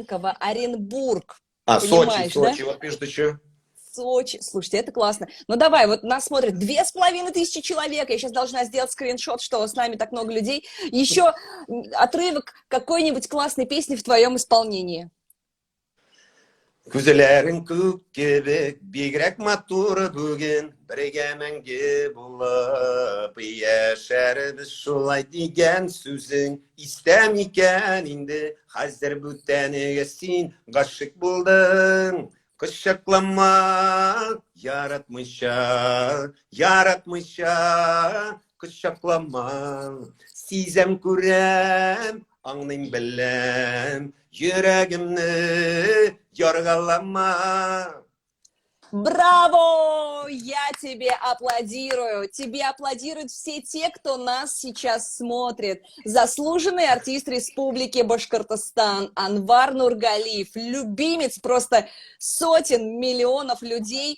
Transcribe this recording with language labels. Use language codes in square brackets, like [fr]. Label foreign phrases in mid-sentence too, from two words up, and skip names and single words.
[ru] Кушнаренково, Оренбург. Сочи, Понимаешь, да? Сочи, вот пишут еще. Сочи. Слушайте, это классно. Ну давай, вот нас смотрят 2500 человек. Я сейчас должна сделать скриншот, что с нами так много людей. Еще отрывок какой-нибудь классной песни в твоем исполнении. [tt] Күзелерің көк кебек, бигрәк матуры бүген, бірге мәңге булып, яшәрбез шулай дигән сүзең, истәм икән инде, хәзер бүтәнегә син гашык булдың. Кочаклама, яратмыйча, яратмыйча, кочаклама, сизәм күрәм, аңлыйм беләм, йөрәгемне яргалама. [ru] Браво! Я тебе аплодирую. Тебе аплодируют все те, кто нас сейчас смотрит. Заслуженный артист Республики Башкортостан Анвар Нургалиев. Любимец просто сотен миллионов людей.